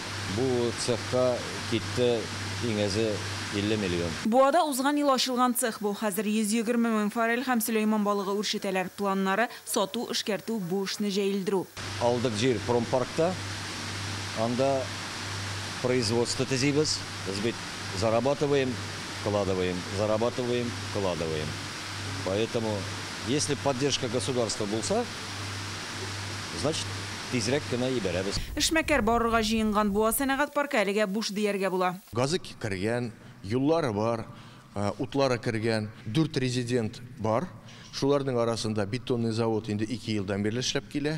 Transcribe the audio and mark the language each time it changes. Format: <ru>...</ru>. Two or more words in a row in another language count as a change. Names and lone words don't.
<tt>Бу цехка китте иңезе 50 миллион. Буада узган ел ачылган цех бу. Хәзер 120 мең форель һәм Сөләйман балыгы үрчетәләр. Планнары сату, эшкәртү, бу эшне җәелдерү. Алдык җир промпаркта, анда производство төзибез. Без бит</tt> <ru>зарабатываем, вкладываем, зарабатываем, вкладываем. Поэтому, если поддержка государства булса, значит,</ru> <tt>тизрәк кенә ибәрәбез. Эшмәкәр барырга җыенган буа сәнәгать паркы әлегә буш дияргә була. Газы кергән, юллары бар, утлары кергән, 4 резидент бар. Шуларның арасында</tt> <ru>бетонный завод</ru> <tt>инде 2 елдан бері эшләп килә.</tt>